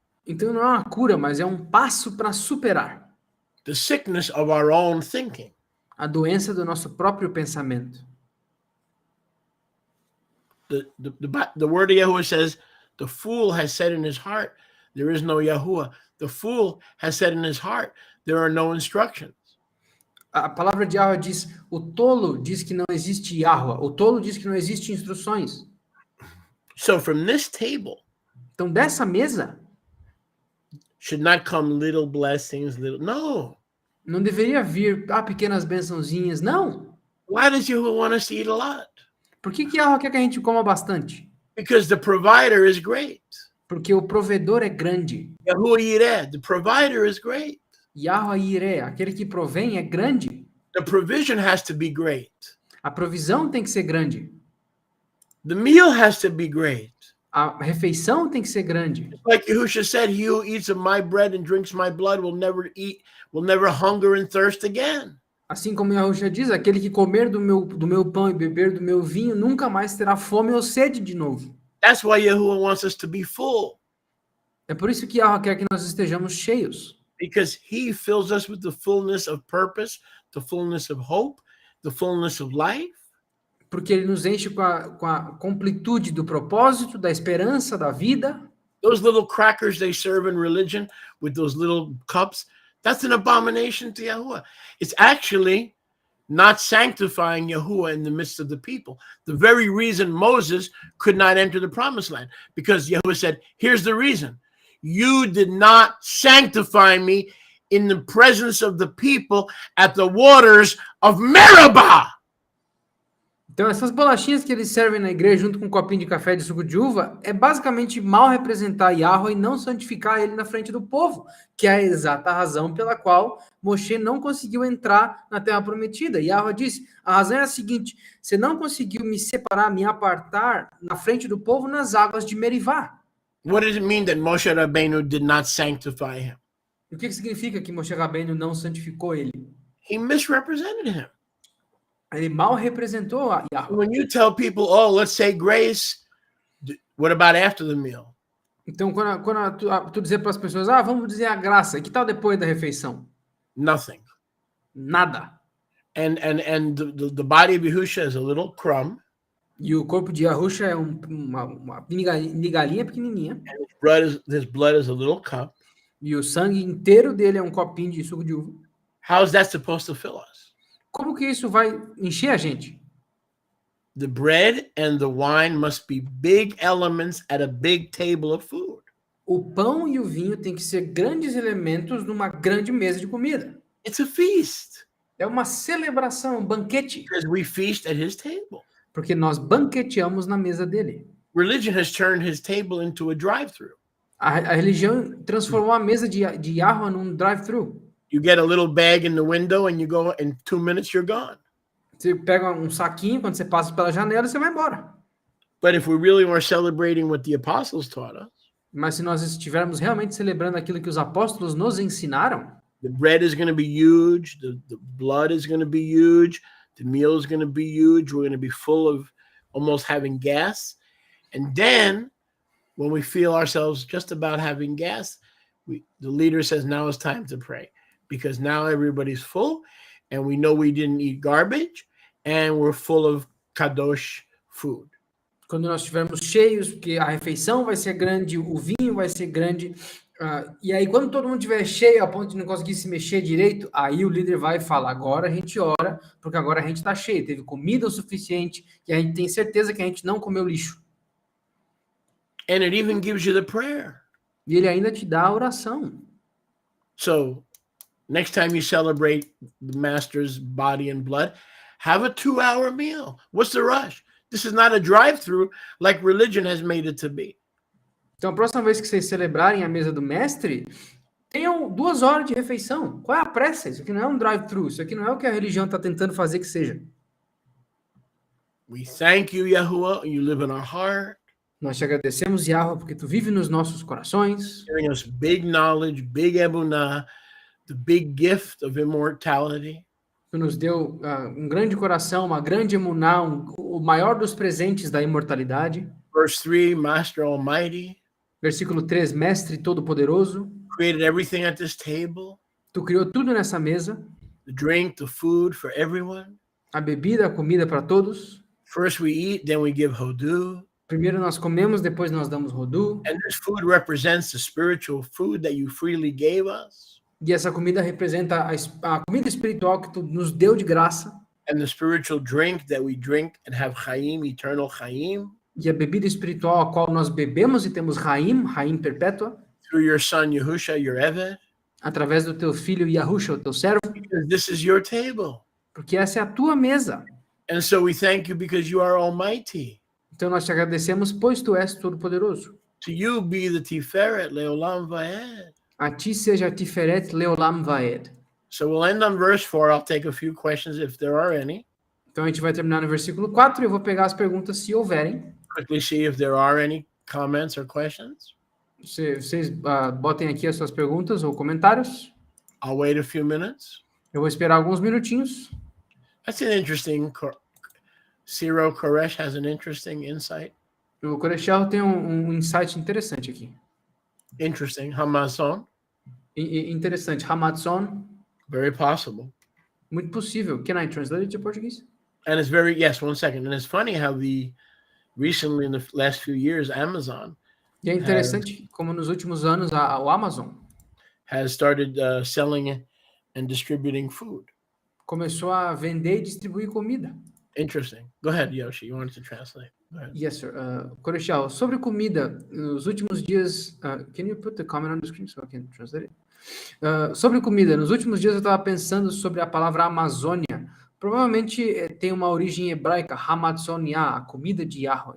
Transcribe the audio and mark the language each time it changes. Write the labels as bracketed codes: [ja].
[pt] Então não é uma cura, mas é um passo para superar [en] the sickness of our own thinking. [pt] a doença do nosso próprio pensamento. [en] The word of Yahuwah says, the fool has said in his heart, there is no Yahuwah. The fool has said in his heart, there are no instructions. [pt] A palavra de Yahweh diz, o tolo diz que não existe Yahweh, o tolo diz que não existe instruções. [en] So from this table [pt] Então dessa mesa [en] should not come little blessings, no. [pt] não deveria vir pequenas bençãozinhas, não. [en] Why does Yahuwah want us to eat a lot? [pt] Por que Yahweh quer que a gente coma bastante? [en] Because the provider is great. [pt] Porque o provedor é grande. [en] Yahuwah Yireh, the provider is great. [pt] Yahweh Yireh, aquele que provém, é grande. [en] The provision has to be great. [pt] A provisão tem que ser grande. [en] The meal has to be great. [pt] A refeição tem que ser grande. [en] Like Yahusha said, he who eats of my bread and drinks my blood will never hunger and thirst again. [pt] Assim como Yahushua diz, aquele que comer do meu pão e beber do meu vinho nunca mais terá fome ou sede de novo. [en] That's why Yahuwah wants us to be full, [pt] É por isso que Yahweh quer que nós estejamos cheios. [en] because he fills us with the fullness of purpose, the fullness of hope, the fullness of life. [pt] Porque ele nos enche com a completude do propósito, da esperança, da vida. [en] Those little crackers they serve in religion with those little cups, that's an abomination to Yahuwah. It's actually not sanctifying Yahuwah in the midst of the people. The very reason Moses could not enter the promised land, because Yahuwah said, here's the reason. You did not sanctify me in the presence of the people at the waters of Meribah. [pt] Então, essas bolachinhas que eles servem na igreja junto com um copinho de café de suco de uva é basicamente mal representar Yahweh e não santificar ele na frente do povo, que é a exata razão pela qual Moshe não conseguiu entrar na terra prometida. Yahweh disse, a razão é a seguinte, você não conseguiu me separar, me apartar na frente do povo nas águas de Merivá. [en] What does it mean that Moshe Rabbeinu did not sanctify him? [pt] O que significa que Moshe Rabbeinu não santificou ele? [en] He misrepresented him. [pt] Ele mal representou a Yahweh. [en] When you tell people, oh, let's say grace, what about after the meal? [pt] Então, quando tu dizer para as pessoas, vamos dizer a graça, e que tal depois da refeição? [en] Nothing. [pt] Nada. [en] And the body of Yahusha is a little crumb. [pt] E o corpo de Yahusha é uma migalhinha pequenininha. [en] His blood is a little cup. [pt] E o sangue inteiro dele é um copinho de suco de uva. [en] How is that supposed to fill us? [pt] Como que isso vai encher a gente? [en] The bread and the wine must be big elements at a big table of food. [pt] O pão e o vinho têm que ser grandes elementos numa grande mesa de comida. [en] It's a feast. [pt] É uma celebração, um banquete. [en] Because we feast at his table. [pt] Porque nós banqueteamos na mesa dele. [en] Religion has turned his table into a drive-thru. [pt] A religião transformou a mesa de Yahweh num drive-thru. [en] You get a little bag in the window and you go, in 2 minutes you're gone. [pt] Você pega um saquinho, quando você passa pela janela, você vai embora. [en] But if we really were celebrating what the apostles taught us, [pt] Mas se nós estivermos realmente celebrando aquilo que os apóstolos nos ensinaram, [en] the bread is going to be huge, the blood is going to be huge, the meal is going to be huge, we're going to be full of almost having gas. And then when we feel ourselves just about having gas, the leader says, now it's time to pray. Because now everybody's full and we know we didn't eat garbage and we're full of kadosh food. [pt] quando nós estivermos cheios, porque a refeição vai ser grande, o vinho vai ser grande, e aí quando todo mundo estiver cheio a ponto de não conseguir se mexer direito, aí o líder vai falar, agora a gente ora, porque agora a gente está cheio, teve comida o suficiente, e a gente tem certeza que a gente não comeu lixo. [en] And it even gives you the prayer. [pt] E ele ainda te dá a oração. [en] So next time you celebrate the master's body and blood, have a 2-hour meal. What's the rush? This is not a drive-through like religion has made it to be. [pt] Então, a próxima vez que vocês celebrarem a mesa do mestre, tenham 2 horas de refeição. Qual é a pressa? Isso aqui não é um drive-thru. Isso aqui não é o que a religião está tentando fazer que seja. [en] We thank you, Yahuwah. You live in our heart. [pt] Nós te agradecemos, Yahweh, porque tu vive nos nossos corações. [en] Giving us big knowledge, big emunah, the big gift of immortality. [pt] Tu nos deu um grande coração, uma grande emuná, o maior dos presentes da imortalidade. [en] Verse 3, Master Almighty. [pt] Versículo 3, Mestre Todo-Poderoso. [en] Created everything at this table. [pt] Tu criou tudo nessa mesa. [en] The drink, the food for everyone. [pt] A bebida, a comida para todos. [en] First we eat, then we give hodu. [pt] Primeiro nós comemos, depois nós damos rodu. [en] And this food represents the spiritual food that you freely gave us. [pt] E essa comida representa a comida espiritual que tu nos deu de graça. [en] And the spiritual drink that we drink and have chaim, eternal chaim. [pt] E a bebida espiritual a qual nós bebemos e temos Raim perpétua. [en] Through your son Yahusha, your Eved. [pt] Através do teu filho Yahusha, o teu servo. [en] Because this is your table. [pt] Porque essa é a tua mesa. [en] And so we thank you because you are almighty. [pt] Então nós te agradecemos, pois tu és todo-poderoso. [en] To you be the Tiferet Leolam Vaed. [pt] A ti seja a Tiferet Leolam Vaed. [en] So we'll end on verse 4. I'll take a few questions if there are any. [pt] Então a gente vai terminar no versículo 4 e eu vou pegar as perguntas se houverem. [en] Quickly see if there are any comments or questions. [pt] Vocês botem aqui as suas perguntas ou comentários. [en] I'll wait a few minutes. [pt] Eu vou esperar alguns minutinhos. [en] That's an interesting. Ciro Koresh has an interesting insight. [pt] O Corechal tem um insight interessante aqui. [en] Interesting. Hamazon. [pt] Interessante. Hamadson. [en] Very possible. [pt] Muito possível. [en] Can I translate it to Portuguese? And it's yes, 1 second. And it's funny how recently in the last few years, Amazon [pt] E é interessante como nos últimos anos o Amazon [en] has started selling and distributing food. [pt] Começou a vender e distribuir comida. [en] Interesting. Go ahead, Yoshi. You wanted to translate. Go ahead. Yes, sir. [pt] Corechal, sobre comida, nos últimos dias... [en] can you put the comment on the screen so I can translate it? [pt] Sobre comida, nos últimos dias eu estava pensando sobre a palavra Amazônia. Provavelmente tem uma origem hebraica, Hamadsonia, a comida de Yahweh.